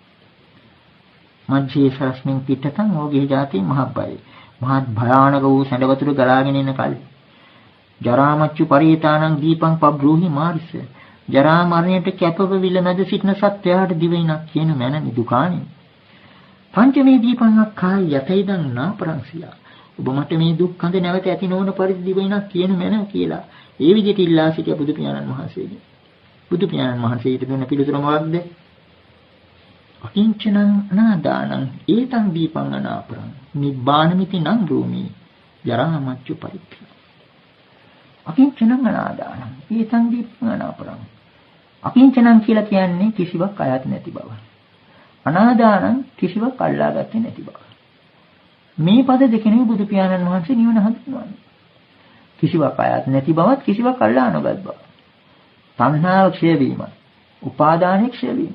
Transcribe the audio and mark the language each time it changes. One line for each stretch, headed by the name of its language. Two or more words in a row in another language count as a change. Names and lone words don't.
Pali: මජ්ජේ සරස්මින් තිට්ඨතං ඕඝේ ජාතේ මහභයි
Sinhala: මහත් භයානක වූ සැඬ වතුර ගලාගෙන එන කල්
Pali: ජරාමච්චු පරිේතානං දීපං පබ්‍රූහි මාරිස
Sinhala: ජරා මරණයට කැපව විල මැද සිටින සත්‍යයට දිවිනක් කියන මැන නිදුකාණි.
Pali: පංචමේ දීපං අක්ඛාය යතේදං නාපරංසිය.
Sinhala: ඔබ මට මේ දුක් කඳ නැවත ඇති නොවන පරිදි දිවිනක් කියන මැන කියලා ඒ විදිහට ඉල්ලා සිටිය බුදු පියාණන් වහන්සේගෙන්. බුදු පියාණන් වහන්සේ ඊට දුන්න පිළිතුර මොකක්ද?
Pali: අකිංචනං අනාදානං ඒතං දීපං අනාපරං නිබ්බානමිති නං රූමි ජරාමච්චු පරික්ඛා. අකිංචනං අනාදානං ඒතං දීපං අනාපරං.
Sinhala: අකිංචනං කියලා කියන්නේ කිසිවක් අයත් නැති බව. අනාදානං කිසිවක් අල්ලාගත්තේ නැති බව. මේ පද දෙකෙනේ බුදු පියාණන් වහන්සේ නිවන හඳුන්වන්නේ. කිසිවක් අයත් නැති බවත් කිසිවක් අල්ලා නොගත් බව. තණ්හාව ක්ෂය වීම, උපාදානය ක්ෂය වීම.